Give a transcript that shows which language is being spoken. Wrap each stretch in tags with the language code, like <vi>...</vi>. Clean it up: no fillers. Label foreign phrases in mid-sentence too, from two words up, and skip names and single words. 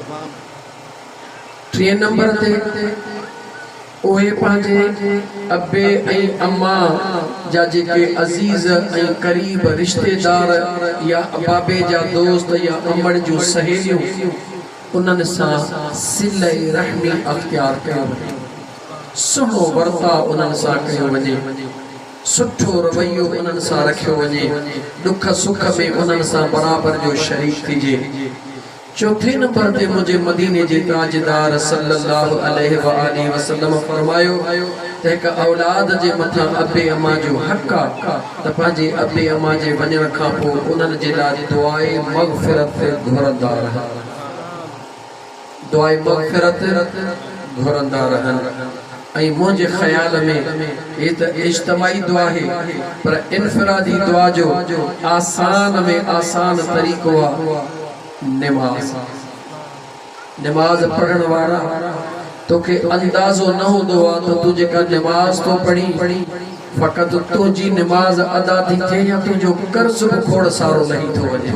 <sd>3 नंबर ते उहे पंहिंजे अबे ऐं अम्मा जा जेके अज़ीज़ ऐं क़रीब रिश्तेदार या बाबे जा दोस्त या अमड़ जूं सहेलियूं उन्हनि सां सिले रहमी अख्तियार कयो वञे। सुहिणो वर्ताव उन्हनि सां कयो वञे, सुठो रवैयो उन्हनि सां रखियो वञे, दुख सुख में उन्हनि सां बराबर जो शरीक थिजे। 4 नंबर ते मुंहिंजे मदीने जे ताजदार</sd> <ar>صلى الله عليه وآله وسلم</ar> <sd>फरमायो त हिकु औलाद जे मथां अबे अम्मा जो हक़ आहे त पंहिंजे अबे अम्मा जे वञण खां पोइ उन्हनि जे लाइ दुआए मग़फ़िरत घुरंदा रहनि, दुआए मग़फ़िरत घुरंदा रहनि। ऐं मुंहिंजे ख़्याल में ये त इज्तिमाई दुआ आहे पर इनफरादी दुआ जो आसान में आसान तरीक़ो आहे नमाज नमाज पढ़ण वारा तोखे अंदाज़ो न हूंदो आहे त तू जेका नमाज तो पढ़ी फ़क़त तुंहिंजी नमाज अदा थी थिए या तुंहिंजो कर्ज़ बि खोड़ सारो लही थो वञे।</sd>